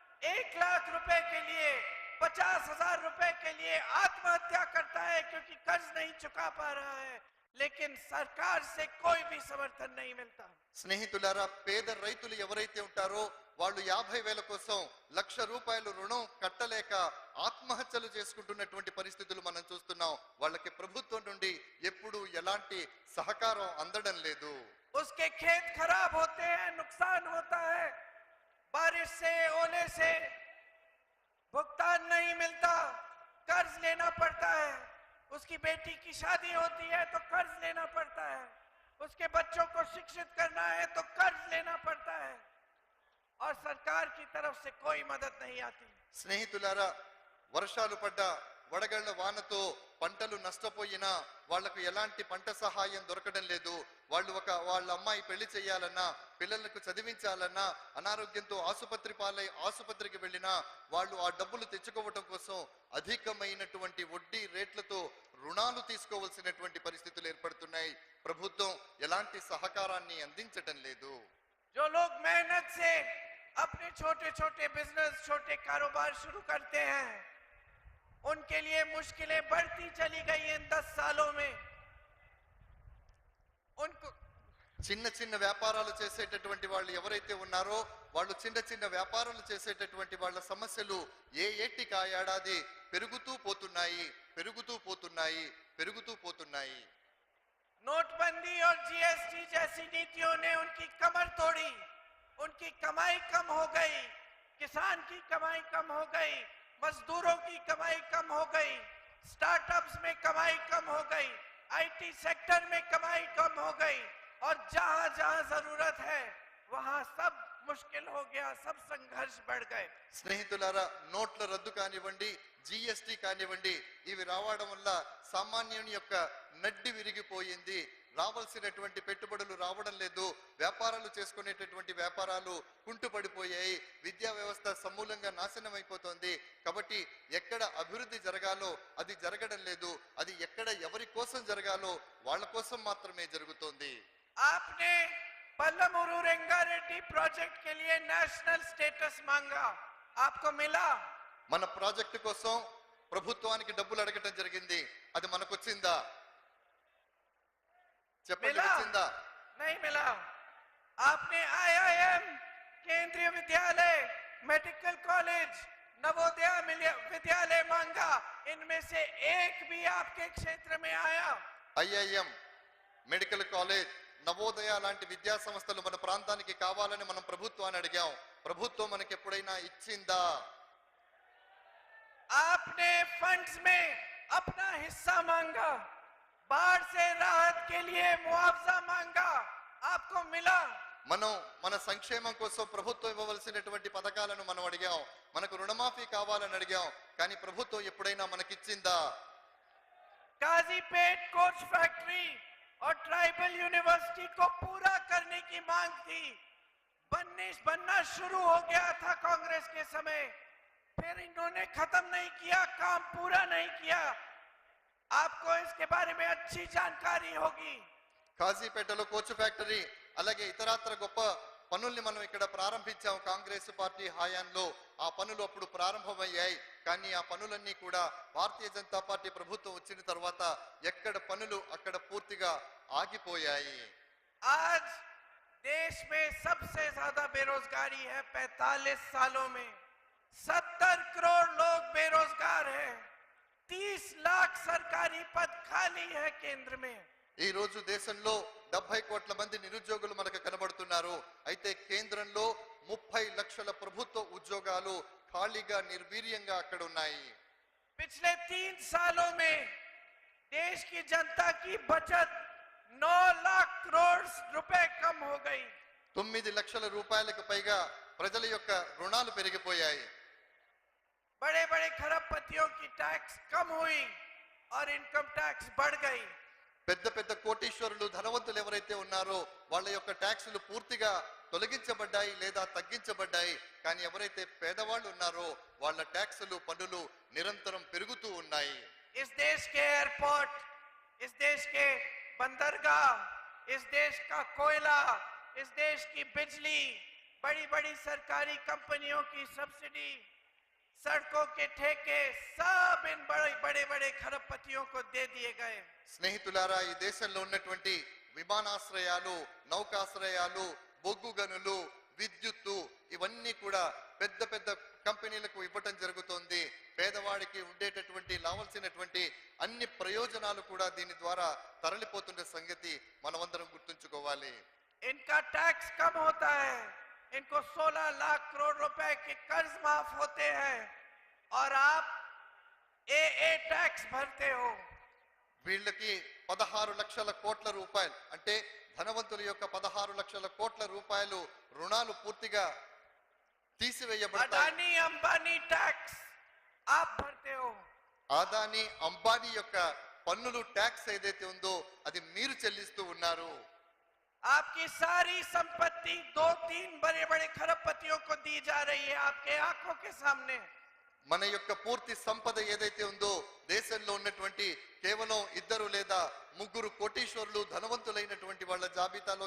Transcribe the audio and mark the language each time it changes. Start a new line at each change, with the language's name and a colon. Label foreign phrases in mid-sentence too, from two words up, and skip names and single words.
Hindi: 1,00,000 रुपए के लिए 50,000 रुपए के लिए आत्महत्या करता है क्योंकि कर्ज नहीं चुका पा रहा है, लेकिन सरकार से कोई भी समर्थन नहीं मिलता।
Telugu: స్నేహితులారా, పేద రైతులు ఎవరైతే ఉంటారో వాళ్ళు 50,000 కోసం ₹1,00,000 రుణం కట్టలేక ఆత్మహత్యలు చేసుకుంటున్నటువంటి పరిస్థితులు మనం చూస్తున్నాం. వాళ్ళకి ప్రభుత్వం నుండి ఎప్పుడు ఎలాంటి సహకారం అందడం లేదు.
Hindi: उसके खेत खराब होते हैं, नुकसान होता है, बारिश से ओले से भुगतान नहीं मिलता, कर्ज लेना पड़ता है। उसकी बेटी की शादी होती है तो कर्ज लेना पड़ता है, उसके बच्चों को शिक्षित करना है तो कर्ज लेना पड़ता है, और सरकार की तरफ से कोई मदद नहीं आती।
Telugu: స్నేహితులారా, వర్షాలు పడ్డా వడగళ్ల వానతో పంటలు నష్టపోయినా వాళ్లకు ఎలాంటి పంట సహాయం దొరకడం లేదు. వాళ్ళ అమ్మాయి పెళ్లి చేయాలన్నా, పిల్లలకు చదివించాలన్నా, అనారోగ్యంతో ఆసుపత్రికి వెళ్ళినా వాళ్ళు ఆ డబ్బులు తెచ్చుకోవటం కోసం అధికమైనటువంటి వడ్డీ రేట్లతో రుణాలు తీసుకోవాల్సినటువంటి పరిస్థితులు ఏర్పడుతున్నాయి. ప్రభుత్వం ఎలాంటి సహకారాన్ని అందించటం లేదు.
Hindi: जो लोग मेहनत से अपने छोटे छोटे बिजनेस, छोटे कारोबार शुरू करते हैं, उनके लिए मुश्किलें बढ़ती चली गई इन 10 सालों में। उनको
Telugu: చిన్న చిన్న వ్యాపారాలు చేసేటటువంటి వాళ్ళు ఎవరైతే ఉన్నారో వాళ్ళు చిన్న చిన్న వ్యాపారాలు చేసేటటువంటి వాళ్ళ సమస్యలు ఏటికి ఆ ఏడాది పెరుగుతూ పోతున్నాయి.
Hindi: नोटबंदी और जीएसटी जैसी नीतियों ने उनकी कमर तोड़ी, उनकी कमाई कम हो गई, किसान की कमाई कम हो गई, मजदूरों की कमाई कम हो गई, स्टार्टअप्स में कमाई कम हो गई,
English: IT sector
Hindi: में कमाई कम हो गई, और जहां जहां जरूरत है वहां सब मुश्किल हो गया, सब संघर्ष बढ़ गए.
Telugu: స్నేహితులారా, నోట్ల రద్దు కానివ్వండి, జిఎస్టి కానివ్వండి, ఇవి రావడం వల్ల సామాన్యుని యొక్క నడ్డి విరిగిపోయింది. రావాల్సినటువంటి పెట్టుబడులు రావడం లేదు, వ్యాపారాలు చేసుకునేటటువంటి వ్యాపారాలు కుంటుపడిపోయాయి, విద్యా వ్యవస్థ సమూలంగా నాశనం అయిపోతుంది. కాబట్టి ఎక్కడ అభివృద్ధి జరగాలో అది జరగడం లేదు, అది ఎక్కడ ఎవరి కోసం జరగాలో వాళ్ళ కోసం మాత్రమే జరుగుతోంది.
Hindi: आपने पल्लमूरू रेंगारेड्डी प्रोजेक्ट के लिए
English: national status
Hindi: मांगा, आपको मिला?
Telugu: మన ప్రాజెక్టు కోసం ప్రభుత్వానికి డబ్బులు అడగటం జరిగింది, అది మనకు వచ్చిందా? చెప్పండి, వచ్చిందా?
Hindi: नहीं मिला. आपने आईआईएम, केंद्रीय विद्यालय,
English: medical college,
Hindi: नवोदय विद्यालय मांगा, इनमें से एक भी आपके क्षेत्र में आया?
Telugu: ఐఐఎం,
English: medical college,
Telugu: నవోదయ లాంటి విద్యా సంస్థలు మన ప్రాంతానికి కావాలని మనం ప్రభుత్వాన్ని అడిగాం. ప్రభుత్వం మనకి ఎప్పుడైనా ఇచ్చిందా?
Hindi: आपने फंड्स में अपना हिस्सा मांगा, बाढ़ से राहत के लिए मुआवजा मांगा, आपको मिला?
Telugu: మనం మన సంక్షేమం కోసం ప్రభుత్వం ఇవ్వవలసినటువంటి పథకాలను మనం అడిగాం, మనకు రుణమాఫీ కావాలని అడిగాం, కానీ ప్రభుత్వం ఎప్పుడైనా మనకిచ్చిందా?
Hindi: काजीपेट
English: coach factory
Hindi: और
English: tribal university
Hindi: को पूरा करने की मांग थी, बनना शुरू हो गया था कांग्रेस के समय, फिर इन्होंने खत्म नहीं किया, काम पूरा नहीं किया. आपको इसके बारे में अच्छी जानकारी होगी.
Telugu: కాజీపేటలో
English: coach factory
Telugu: అలాగే ఇతరత్ర గొప్ప పనుల్ని మనం ఇక్కడ ప్రారంభించాం కాంగ్రెస్ పార్టీ హయాంలో. ఆ పనులు అప్పుడు ప్రారంభమయ్యాయి, కానీ ఆ పనులన్నీ కూడా భారతీయ జనతా పార్టీ ప్రభుత్వం వచ్చిన తర్వాత ఎక్కడ పనులు అక్కడ పూర్తిగా ఆగిపోయాయి.
Hindi: आज देश में सबसे ज्यादा बेरोजगारी है. 45 सालों में 70 करोड़ लोग बेरोजगार हैं. 30 लाख सरकारी पद खाली है केंद्र में.
Telugu: ఈ రోజు దేశంలో 70 కోట్ల మంది నిరుద్యోగులు మనకు కనబడుతున్నారు. అయితే కేంద్రంలో 30 లక్షల ప్రభుత్వ ఉద్యోగాలు ఖాళీగా నిర్వీర్యంగా అక్కడ ఉన్నాయి.
Hindi: पिछले 3 सालों में देश की जनता की बचत 9 लाख करोड़ रुपए कम हो गई.
Telugu: 9 లక్షల రూపాయలకు పైగా ప్రజల యొక్క రుణాలు పెరిగిపోయాయి.
Hindi: बड़े बड़े खरबपतियों की टैक्स कम हुई और
English: income tax
Hindi: बढ़ गई.
Telugu: పెద్ద పెద్ద కోటీశ్వరులు, ధనవంతులు ఎవరైతే ఉన్నారో వాళ్ళ యొక్క ట్యాక్సులు పూర్తిగా తొలగించబడ్డాయి లేదా తగ్గించబడ్డాయి. కానీ ఎవరైతే పేదవాళ్ళు ఉన్నారో వాళ్ళ ట్యాక్సులు, పన్నులు నిరంతరం పెరుగుతూ ఉన్నాయి.
Hindi: इस देश के एयरपोर्ट, इस देश के बंदरगाह, इस देश का कोयला, इस देश की बिजली, बड़ी बड़ी सरकारी कंपनियों की सब्सिडी, सड़कों के ठेके सब इन बड़े बड़े बड़े खरबपतियों को दे दिए गए।
Telugu: స్నేహితులారా, ఈ దేశంలో ఉన్నటువంటి విమానాశ్రయాలు, నౌకాశ్రయాలు, బొగ్గు గనులు, విద్యుత్తు ఇవన్నీ కూడా పెద్ద పెద్ద కంపెనీలకు ఇవ్వటం జరుగుతోంది. పేదవాడికి ఉండేటటువంటి లావాల్సినటువంటి అన్ని ప్రయోజనాలు కూడా దీని ద్వారా తరలిపోతున్న సంగతి మనమందరం గుర్తుంచుకోవాలి.
Hindi: इनका टैक्स कम होता है, इनको 16 लाख करोड़ रुपए के कर्ज माफ होते हैं और आप ए टैक्स भरते हो।
Telugu: వీళ్ళకి 16 లక్షల కోట్ల రూపాయలు అంటే ధనవంతుల యొక్క 16 లక్షల కోట్ల రూపాయలు రుణాలు పూర్తిగా తీసివేయబడతాయి.
Hindi: अडानी अंबानी टैक्स आप भरते हो।
Telugu: ఆదాని అంబానీ యొక్క పన్నులు ట్యాక్స్ ఏదైతే ఉందో అది మీరు చెల్లిస్తూ ఉన్నారు.
Hindi: आपकी सारी संपत्ति 2-3 बड़े बड़े खरबपतियों को दी जा रही है आपके आंखों के सामने।
Telugu: మన యొక్క పూర్తి సంపద ఏదైతే ఉందో దేశంలో ఉన్నటువంటి కేవలం 2 లేదా 3 కోటీశ్వరులు ధనవంతులైనటువంటి వాళ్ళ జాబితాలో